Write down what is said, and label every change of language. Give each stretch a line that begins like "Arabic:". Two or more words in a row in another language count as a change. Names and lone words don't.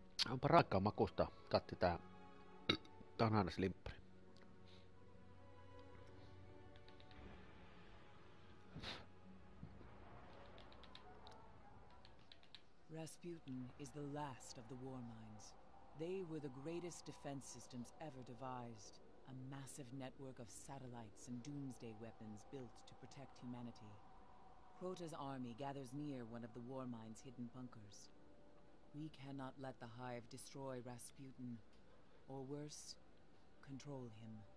Finnish: Onpa raikkaa makusta. Katti tää. Tää on aina slimppari.
English: Rasputin is the last of the war mines. They were the greatest defense systems ever devised. A massive network of satellites and doomsday weapons built to protect humanity. Crota's army gathers near one of the war mine's hidden bunkers. We cannot let the Hive destroy Rasputin, or worse, control him.